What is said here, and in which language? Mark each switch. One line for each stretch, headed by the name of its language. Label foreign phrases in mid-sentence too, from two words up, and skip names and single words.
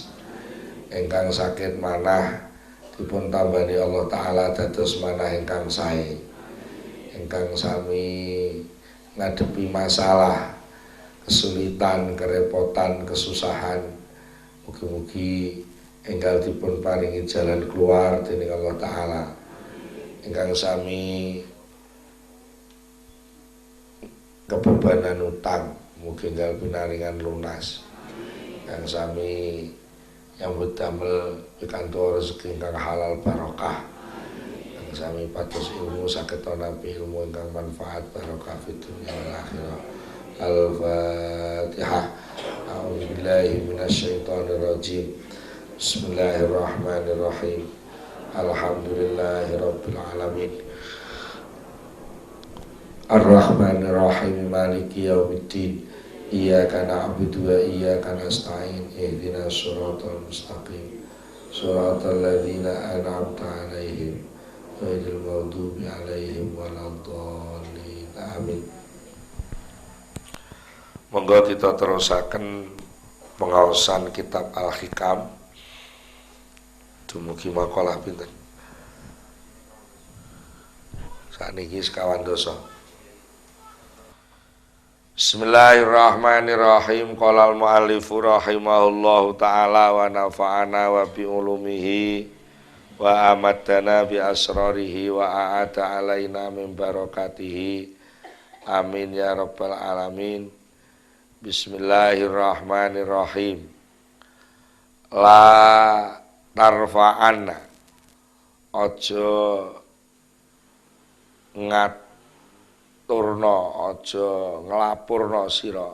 Javanese: Ingkang sakit manah dipun tambani Allah taala dados manah ingkang sae. Ingkang sami ngadepi masalah, kesulitan, kerepotan, kesusahan, mugi-mugi enggal dipun paringi
Indonesian: jalan keluar
Javanese: dening Allah taala. Ingkang sami kebebanan utang, mugi enggal pinaringan lunas. Yang sami yang damel pikantuk rezeki ingkang halal barokah. Yang sami pados ilmu saged nampi ilmu ingkang manfaat barokah
Arabic: في الدنيا والآخرة. Al-Fatihah. بالله من الشيطان الرجيم. Bismillahirrahmanirrahim. الحمد لله رب العالمين. الرحمن الرحيم مالك يوم الدين. إياك نعبد وإياك نستعين. اهدنا الصراط المستقيم. صراط الذين أنعمت عليهم غير المغضوب عليهم ولا الضالين. Amin.
Javanese: Monggo kita terusaken pengaosan kitab Al-Hikam. Dumugi makalah pinten? Saniki sekawan dosa.
Arabic: Bismillahirrahmanirrahim. قال المؤلف رحمه الله تعالى ونفعنا وبعلومه وأمدنا بأسراره وأعطى علينا من بركاته. آمين يا رب العالمين. Bismillahirrahmanirrahim. لا ترفعنّ,
Javanese: ojo ngaturno, ojo nglapurno sira.